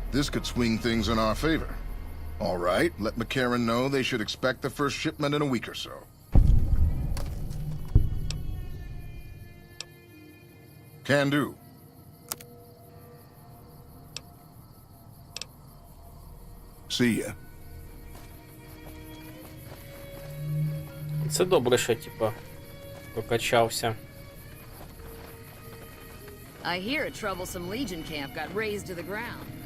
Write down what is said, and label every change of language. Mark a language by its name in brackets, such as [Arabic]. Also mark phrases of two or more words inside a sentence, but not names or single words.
[English] This could swing things in our favor. All right, let McCarran know they should expect the first shipment in a week or so. Can do. See ya. [Ukrainian] Це добре, що, типа, прокачався. [English] I hear a troublesome Legion camp got razed to the ground.